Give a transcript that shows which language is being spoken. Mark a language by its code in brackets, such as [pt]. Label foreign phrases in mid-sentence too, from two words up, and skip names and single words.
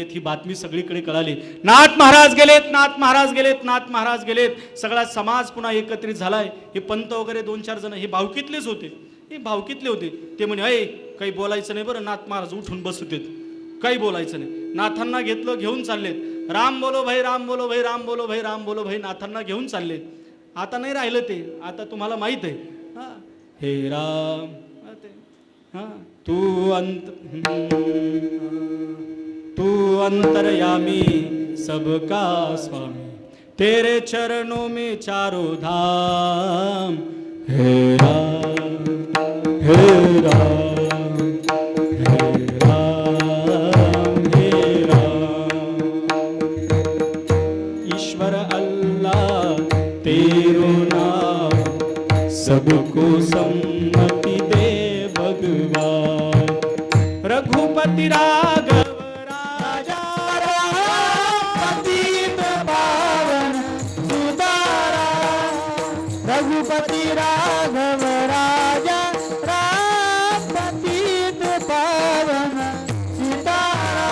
[mr] ही बातमी सगळीकडे कळाली. नाथ महाराज गेलेत, नाथ महाराज गेलेत, नाथ महाराज गेलेत. सगळा समाज पुन्हा एकत्रित झालाय. हे पंत वगैरे 2-4 जण हे भावकीतलेच होते. हे भावकीतले होते. ते म्हणे अय काही बोलायचं नाही बरं. नाथ महाराज उठून बसू देत, काही बोलायचं नाही. नाथांना घेतलं, घेऊन चाललेत. [hi] राम बोलो भाई, राम बोलो भाई, राम बोलो भाई, राम बोलो भाई. [mr] नाथांना घेऊन चाललेत. आता नाही राहिलं ते. आता तुम्हाला माहित आहे. [hi] हा हे राम हा तू अंतर्यामी सबका स्वामी, तेरे चरणों में चारों धाम. हे राम हे राम हे राम हे राम. ईश्वर अल्लाह तेरो नाम, सबको सम्मति दे भगवान. रघुपति राघव राजा पतित पावन सुतारा, रघुपति राघव राजा राम पतित पावन सुतारा.